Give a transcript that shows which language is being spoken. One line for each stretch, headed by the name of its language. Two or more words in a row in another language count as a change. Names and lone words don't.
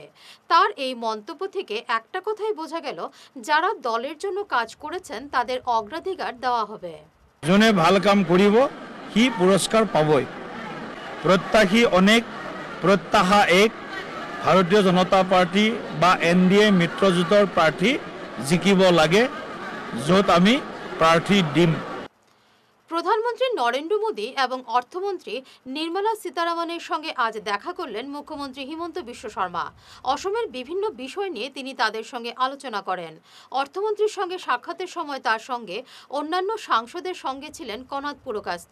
Bangla: তার এই মন্তব্য থেকে একটা কথাই বোঝা গেল, যারা দলের জন্য কাজ করেছেন তাদের অগ্রাধিকার দেওয়া হবে।
Assamese: জনে ভাল কাম করিব সি পুরস্কার পাবই।
Bangla: প্রত্যাশী অনেক, প্রত্যাশা এক।
Assamese: ভারতীয় জনতা পার্টি বা NDA মিত্ৰজোঁটৰ প্ৰাৰ্থী জিকিব লাগে, য'ত আমি প্ৰাৰ্থী দিম।
Bangla: প্রধানমন্ত্রী নরেন্দ্র মোদী এবং অর্থমন্ত্রী নির্মলা সীতারামনের সঙ্গে আজ দেখা করলেন মুখ্যমন্ত্রী হিমন্ত বিশ্ব শর্মা। অসমের বিভিন্ন বিষয় নিয়ে তিনি তাদের সঙ্গে আলোচনা করেন। অর্থমন্ত্রীর সঙ্গে সাক্ষাতের সময় তার সঙ্গে অন্যান্য সাংসদের সঙ্গে ছিলেন কনাদ পুরকাস্ত।